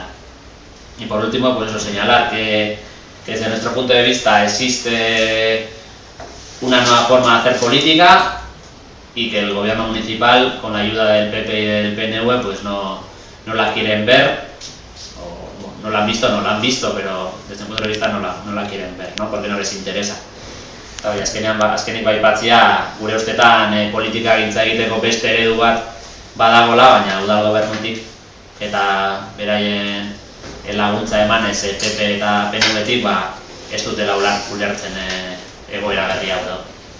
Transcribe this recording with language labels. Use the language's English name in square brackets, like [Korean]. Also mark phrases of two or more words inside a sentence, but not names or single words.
[Spanish] Y por último, pues eso, señalar que desde nuestro punto de vista existe una nueva forma de hacer política y que el gobierno municipal, con la ayuda del PP y del PNV, pues no la quieren ver, o no la han visto, pero desde el punto de vista no la quieren ver, ¿no? Porque no les interesa. [Basque] Azkenik aipatzea, gure ustetan politika gintza egiteko beste eredu bat badagola, baina udal gobernutik eta beraien laguntza emanez PP eta PNV-tik ez dutela ulertzen egoera berri hau.